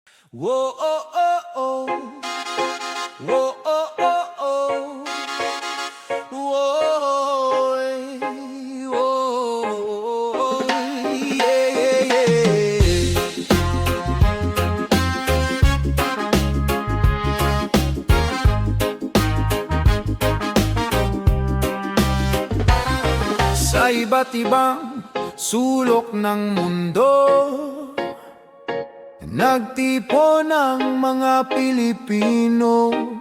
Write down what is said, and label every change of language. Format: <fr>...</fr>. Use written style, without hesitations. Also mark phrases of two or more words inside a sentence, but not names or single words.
<tl>Whoa, oh, oh, oh. Whoa, oh, oh, oh. Whoa, whoa, yeah, yeah, yeah. Sa iba't ibang sulok ng mundo, nagtipon ang mga Pilipino.</tl>